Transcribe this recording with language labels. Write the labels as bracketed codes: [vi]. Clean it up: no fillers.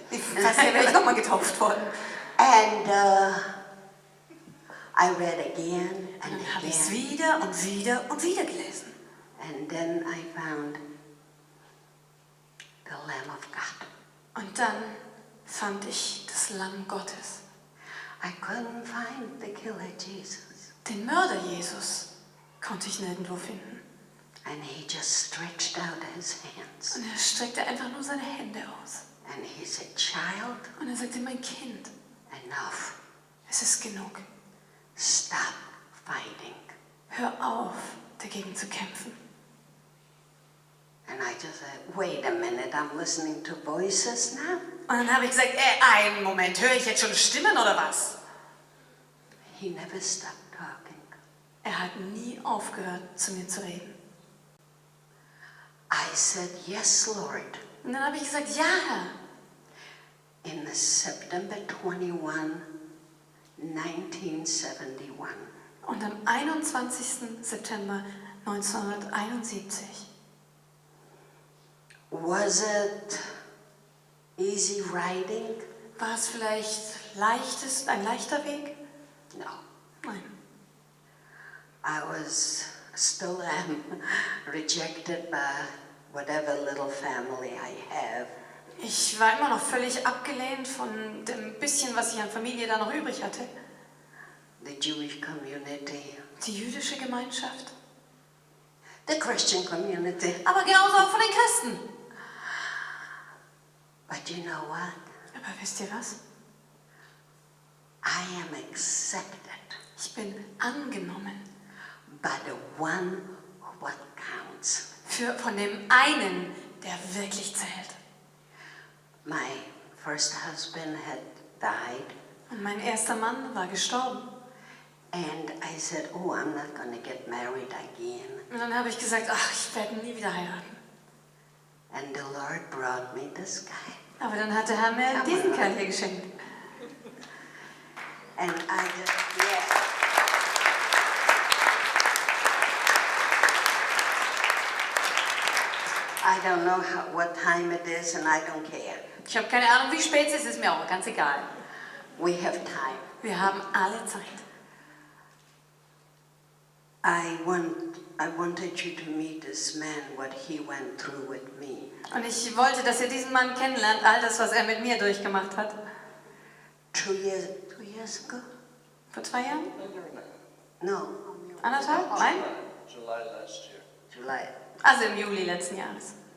[de] Fast wäre ich nochmal getauft worden. [en] And I read again [de] Und [en] and [de] dann habe ich es [en] again. [de] wieder und wieder und wieder gelesen. [en] And then I found the Lamb of God. [de] Und dann fand ich das Lamm Gottes. [en] I couldn't find the killer Jesus. [de] Den Mörder Jesus konnte ich nirgendwo finden. [en] And he just stretched out his hands. [de] Und er streckte einfach nur seine Hände aus. [en] And he said, child, [de] Und er sagte, mein Kind, [en] enough. [de] es ist genug. [en] Stop fighting. [de] Hör auf, dagegen zu kämpfen. [en] And I just said, wait a minute, I'm listening to voices now? [de] Und dann habe ich gesagt, einen Moment, höre ich jetzt schon Stimmen oder was? [en] He never stopped talking. [de] Er hat nie aufgehört, zu mir zu reden. [en] I said, yes, Lord. [de] Und dann habe ich gesagt, ja, Herr. [en] In September 21, 1971. [de] Und am 21. September 1971. [en] Was it easy riding? [de] War es vielleicht ein leichter Weg? [en] No. [de] Nein. [en] I was still am rejected by whatever little family I have. [de] Ich war immer noch völlig abgelehnt von dem bisschen, was ich an Familie da noch übrig hatte. [en] The Jewish community, [de] Die jüdische Gemeinschaft. [en] the Christian community. [de] Aber genauso auch von den Christen. [en] But you know what? [de] Aber wisst ihr was? [en] I am accepted [de] Ich bin angenommen [en] by the one what counts. [de] von dem einen, der wirklich zählt. [en] My first husband had died, [de] Und mein erster Mann war gestorben. [en] and I said, oh, I'm not going to get married again. [de] Und dann habe ich gesagt, ach, ich werde nie wieder heiraten. [en] And the Lord brought me this guy. [de] Aber dann hat der Herr mir diesen Kerl hier geschenkt. [en] And I just, yeah. I don't know what time it is, and I don't care. [de] Ich habe keine Ahnung, wie spät es ist mir auch ganz egal. [en] We have time. [de] Wir haben alle Zeit. [en] I wanted you to meet this man, what he went through with me. [de] Und ich wollte, dass ihr diesen Mann kennenlernt, all das, was er mit mir durchgemacht hat. [en] 2 years ago? [de] Vor 2 Jahren? [en] No, [de] 1,5? Nein? [en] July last year. July. [de] Also im Juli letzten Jahres.